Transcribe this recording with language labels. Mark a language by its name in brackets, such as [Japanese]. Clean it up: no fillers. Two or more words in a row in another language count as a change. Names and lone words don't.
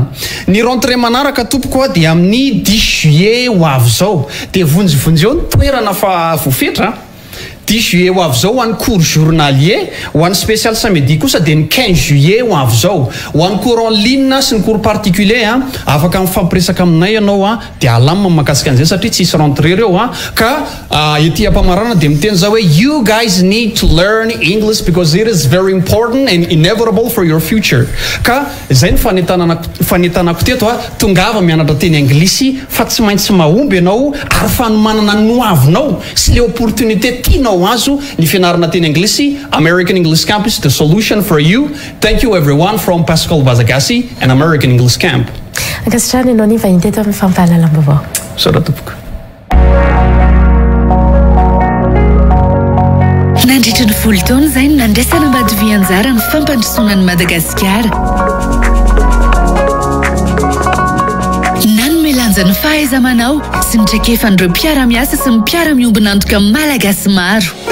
[Malagasy] Ny rentrée manaraka tompoko dia amin'ny 10 juillet ho avy zao dia vonjivonjy eo ny toerana fa voafetra 10 juillet ho avy zao ho an'ny [French] cours journalier [Malagasy] ho an'ny [French] spécial samedi [Malagasy] kosa dia ny 15 juillet ho avy zao ho an'ny [French] cours en ligne [Malagasy] sy ny [French] cours particulier [Malagasy] afaka mifampiresaka aminay ianao dia alamina makasika an'izay satria tsisy rentrée reo ka ety ampamarana dia miteny zao hoe [English] you guys need to learn English because it is very important and inevitable for your future. [Malagasy] Ka zay ny fanetanako teto tongava mianatra teny anglisy fa tsy maintsy mahomby ianao ary fa manana noavinao sy le opportunité tianao azo ny fianarana teny anglisy. [English] American English Camp is the solution for you. Thank you everyone from Pascal Vazagasi and American English Camp. [Malagasy] Ankasitrany ianao ny vahiny teto amin'ny fampahalalam-baovao. Sara tompoko. Nandritra ny 10 taona izay nandraisana mbadivy anjara ny fampandrosoana ny Madagasikara. Nanome lanja ny fahaiza-manao sy ny traikefan'ireo mpiara-miasa sy ny mpiara-miombina antoka malagasy maro.